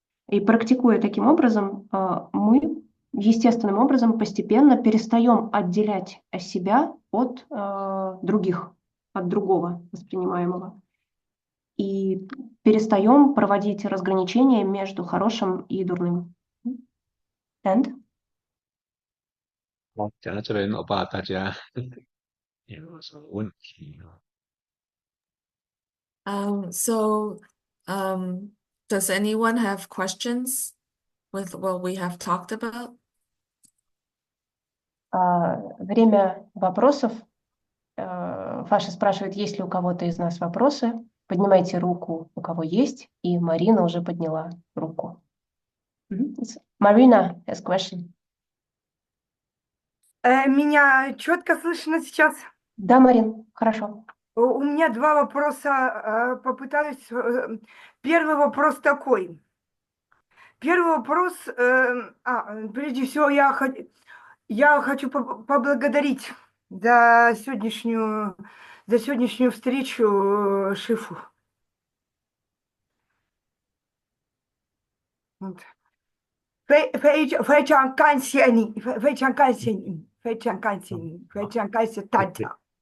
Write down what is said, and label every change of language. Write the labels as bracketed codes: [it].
[ru] И практикуя таким образом, мы естественным образом постепенно перестаем отделять себя от других, от другого воспринимаемого. И перестаем проводить разграничения между хорошим и дурным. [en] And? [zh] 讲到这边，我怕大家有什么问题啊 [en] So does anyone have questions with what we have talked about? [ru] Время вопросов. Фаша спрашивает, есть ли у кого-то из нас вопросы. Поднимайте руку, у кого есть. И Марина уже подняла руку. [en] Marina has question. [ru] Меня четко слышно сейчас? Да, Марин, хорошо. У меня два вопроса. Попытаюсь. Первый вопрос такой. Первый вопрос. Прежде всего, я хочу поблагодарить за сегодняшнюю встречу Шифу. Вот. [zh] 非常感谢你，非常感谢你，非常感谢你，非常感谢大家。